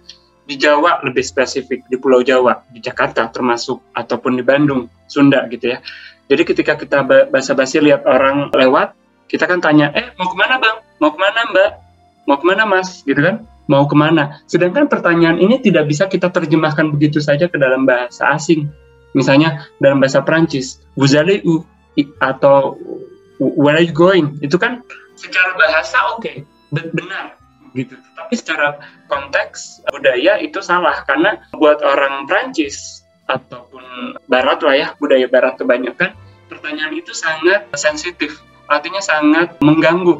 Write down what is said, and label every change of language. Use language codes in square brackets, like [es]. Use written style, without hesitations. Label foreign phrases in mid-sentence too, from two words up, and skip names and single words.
[id] Di Jawa lebih spesifik, di Pulau Jawa, di Jakarta termasuk, ataupun di Bandung, Sunda gitu ya. Jadi ketika kita basa-basi lihat orang lewat, kita kan tanya, mau kemana Bang? Mau kemana Mbak? Mau kemana Mas? Gitu kan? Mau kemana? Sedangkan pertanyaan ini tidak bisa kita terjemahkan begitu saja ke dalam bahasa asing. Misalnya dalam bahasa Prancis, [fr] vous allez où? [en] Atau where are you going? [id] Itu kan secara bahasa oke, benar gitu. Tapi secara konteks budaya itu salah, karena buat orang Prancis ataupun Barat lah ya, budaya Barat kebanyakan, pertanyaan itu sangat sensitif, artinya sangat mengganggu.